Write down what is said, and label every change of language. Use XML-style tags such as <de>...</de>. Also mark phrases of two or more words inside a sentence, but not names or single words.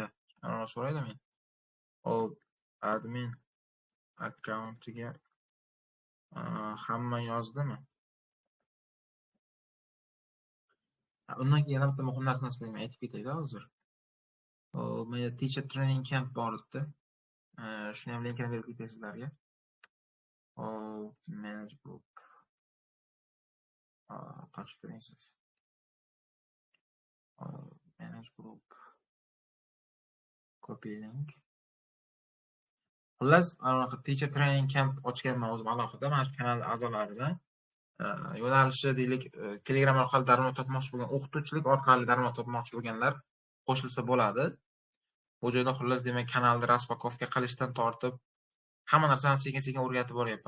<uz>Ana so'raydim men. Hop, admin akkauntiga hamma yozdimi? Undan keyin yana bitta muhim narsani sizlarga aytib ketayda hozir. Menda</uz> <en>teacher training camp</en> <uz>bor edi. Shuni ham linkini berib ketay sizlarga.</uz> <en>Manage group.</en> <uz>Qochib turasiz.</uz> <en>Manage group. Copy link.</en> <uz>Xullas,</uz> <en>teacher training camp</en> <uz>ochganman o'zim alohida, mana shu kanal a'zolaridan. Yo'nalishi deylik, Telegram orqali daromad topmoqchi bo'lgan, o'qituvchilik orqali daromad topmoqchi bo'lganlar qo'shilsa bo'ladi. Bu joyda xullas demak kanalni raspakovka qilishdan tortib hamma narsani sekin-sekin o'rgatib boryapman.</uz>